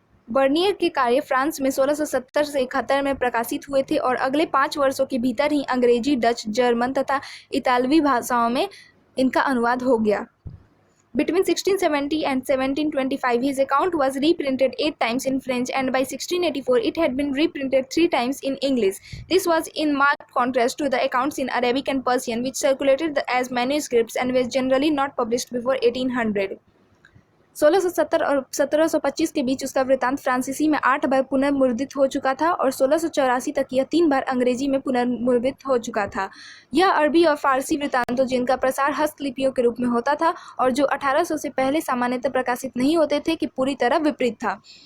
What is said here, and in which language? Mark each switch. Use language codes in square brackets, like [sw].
[hi] Bernier के कार्य France में 1670 से 71 में प्रकाशित हुए थे और अगले 5 वर्षों के भीतर ही अंग्रेजी, डच, जर्मन तथा इतालवी भाषाओं में इनका अनुवाद हो गया. [en] Between 1670 and 1725, his account was reprinted 8 times in French, and by 1684, it had been reprinted 3 times in English. This was in marked contrast to the accounts in Arabic and Persian, which circulated as manuscripts and were generally not published before 1800. [hi] 1670 और 1725 के बीच उसका वृत्तांत फ्रांसीसी में 8 बार पुनर्मुद्रित हो चुका था और 1684 तक यह 3 बार अंग्रेजी में पुनर्मुद्रित हो चुका था. यह अरबी और फारसी वृत्तांतों जिनका प्रसार हस्तलिपियों के रूप में होता था और जो 1800 से पहले सामान्यतः प्रकाशित नहीं होते थे कि पूरी तरह विपरीत था.